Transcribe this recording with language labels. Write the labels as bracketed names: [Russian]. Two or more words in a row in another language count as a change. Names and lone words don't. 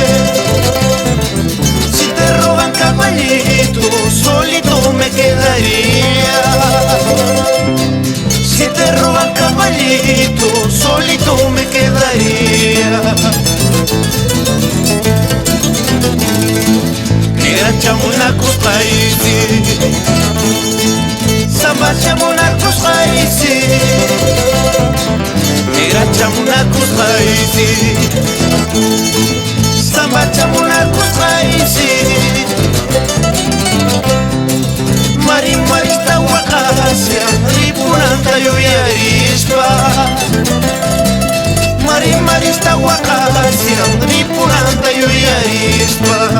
[Spanish] Si te roban caballito, solito me quedaría. Si te roban caballito, solito me quedaría. [Quechua] Negra chamuna kusqaysi, samba chamuna kusqaysi. Negra chamuna kusqaysi, samba chamuna kusqaysi. Mari marista waqasya, ripunanta yuyarispa. Mari marista waqasya, ripunanta yuyarispa.